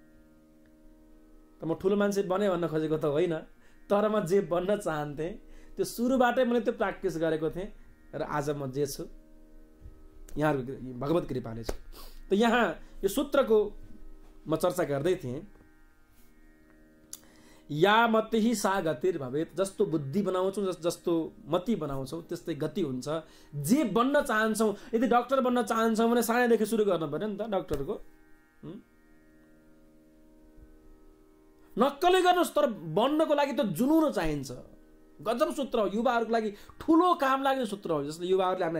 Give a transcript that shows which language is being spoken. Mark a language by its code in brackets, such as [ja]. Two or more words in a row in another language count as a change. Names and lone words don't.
[ne] त म ठुलो मान्छे बने भन्न खोजेको त होइन, तर म जे बन्न चाहन्थे त्यो सुरुबाटै मैले त्यो प्र्याक्टिस गरेको थिएँ र आज म जे छु यहाँहरूको भगवत कृपाले छु। त यहाँ यो सूत्रको म चर्चा गर्दै थिएँ। [sa] या मति ही सा गतिर भवेत। [ne] जस्तो बुद्धि बनाउँछौँ, जस्तो मति बनाउँछौँ त्यस्तै गति हुन्छ। जे बन्न चाहन्छौँ, यदि डाक्टर बन्न चाहन्छौँ भने सानैदेखि सुरु गर्नु पर्यो नि त डाक्टरको। नक्कलै गर्नुहोस्, तर बन्नको लागि त जुनुन चाहिन्छ। गजब सूत्र हो, युवाहरूको लागि ठुलो काम लाग्ने सूत्र हो।